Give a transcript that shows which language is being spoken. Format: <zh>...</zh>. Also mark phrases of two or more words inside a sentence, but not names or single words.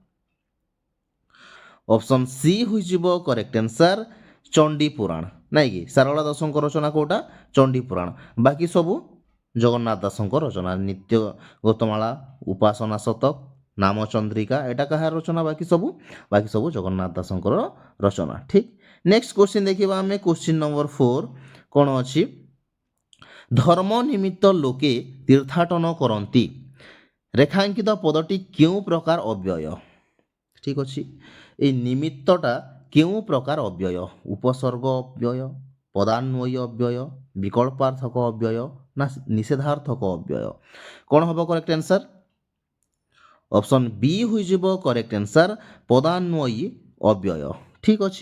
<or>ଅପସନ୍ ସି ହୋଇଯିବ କରେକ୍ଟ ଆନ୍ସର ଚଣ୍ଡୀ ପୁରାଣ ନାଇଁ କି ସାରଳା ଦାସଙ୍କ ରଚନା କୋଉଟା ଚଣ୍ଡୀ ପୁରାଣ ବାକି ସବୁ ଜଗନ୍ନାଥ ଦାସଙ୍କ ରଚନା ନିତ୍ୟ ଗୌତମାଳା ଉପାସନା ଶତକ ନାମଚନ୍ଦ୍ରିକା ଏଇଟା କାହାର ରଚନା ବାକି ସବୁ ଜଗନ୍ନାଥ ଦାସଙ୍କର ରଚନା ଠିକ୍ ନେକ୍ସଟ କ୍ୱେଶ୍ଚିନ୍ ଦେଖିବା ଆମେ କ୍ୱେଶ୍ଚିନ୍ ନମ୍ବର 4 କ'ଣ ଅଛି ଧର୍ମ ନିମିତ୍ତ ଲୋକେ ତୀର୍ଥାଟନ କରନ୍ତି ରେଖାଙ୍କିତ ପଦଟି କେଉଁ ପ୍ରକାର ଅବ୍ୟୟ ଠିକ୍ ଅଛି ଏଇ ନିମିତ୍ତଟା କେଉଁ ପ୍ରକାର ଅବ୍ୟୟ ଉପସର୍ଗ ଅବ୍ୟୟ ପଦାନ୍ୱୟୀ ଅବ୍ୟୟ ବିକଳ୍ପାର୍ଥକ ଅବ୍ୟୟ ନା ନିଷେଧାର୍ଥକ ଅବ୍ୟୟ କ'ଣ ହେବ କରେକ୍ଟ ଆନ୍ସର ଅପସନ୍ ବି ହୋଇଯିବ କରେକ୍ଟ ଆନ୍ସର ପଦାନ୍ୱୟୀ ଅବ୍ୟୟ ଠିକ୍ ଅଛି</or>